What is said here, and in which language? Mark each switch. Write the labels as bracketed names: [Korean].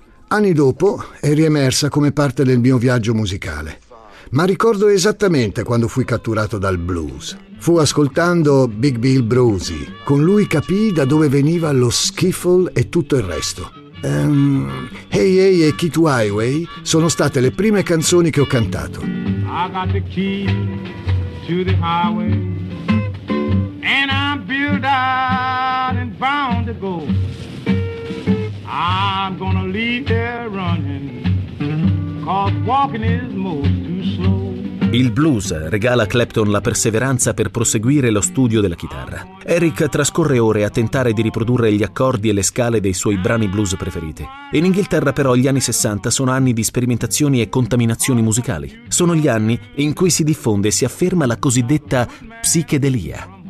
[Italian] Anni dopo è riemersa come parte del mio viaggio musicale. Ma ricordo esattamente quando fui catturato dal blues. Fu ascoltando Big Bill Broussy. Con lui capii da dove veniva lo skiffle e tutto il resto. Hey Hey e Key to Highway sono state le prime canzoni che ho cantato. [English] I got the key to the highway, and I'm built out and bound to go. I'm gonna leave there running, 'cause walking is most too slow. [Italian] Il blues regala a Clapton la perseveranza per proseguire lo studio della chitarra. Eric trascorre ore a tentare di riprodurre gli accordi e le scale dei suoi brani blues preferiti. In Inghilterra però gli anni 60 sono anni di sperimentazioni e contaminazioni musicali. Sono gli anni in cui si diffonde e si afferma la cosiddetta psichedelia.